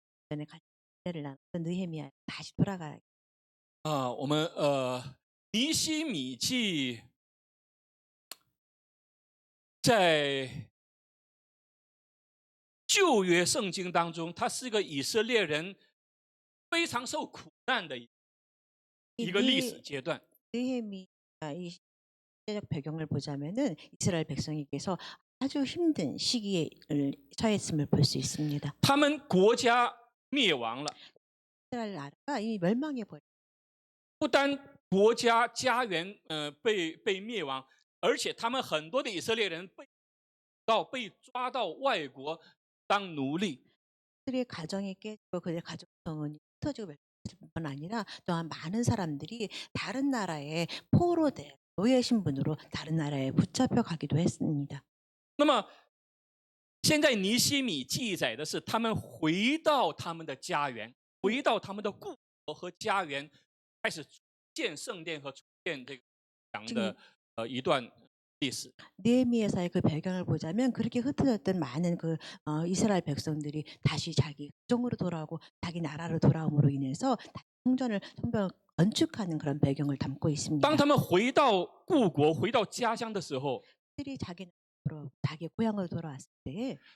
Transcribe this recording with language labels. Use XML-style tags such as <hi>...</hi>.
<ko>전에 같이 를 나눴던 느헤미야 다시 돌아가</ko> <zh>啊，我们尼希米记在旧约圣经当中，他是个以色列人非常受苦难的一个历史阶段。</zh> <ko>느헤미야 이 시대적 배경을 보자면은 이스라엘 백성에게서 아주 힘든 시기에 처했음을 볼 수 있습니다.</ko> <zh>他们国家灭亡了，</zh> <ko>이스라엘 나라가 이미 멸망해 버렸.</ko> <zh>不单国家家园被灭亡，而且他们很多的以色列人被抓到外国当奴隶。</zh> <ko>그들의 가정이 깨지고 그들의 가족 성원이 흩어지고 멸망했을 뿐 아니라 또한 많은 사람들이 다른 나라의 포로돼 노예 신분으로 다른 나라에 붙잡혀 가기도 했습니다.</ko> <zh>那么现在尼希米记载的是他们回到他们的家园，回到他们的故国和家园，开始重建圣殿和重建这个讲的一段历史。</zh> <ko>느헤미야서의 그 배경을 보자면 그렇게 흩어졌던 많은 그 이스라엘 백성들이 다시 자기 가정으로 돌아오고 자기 나라로 돌아옴으로 인해서 성전을 건축하는 그런 배경을 담고 있습니다.</ko> <zh>当他们回到故国、回到家乡的时候，</zh> <ko>그들이 자기 나라로 자기 고향으로 돌아왔을 때</ko>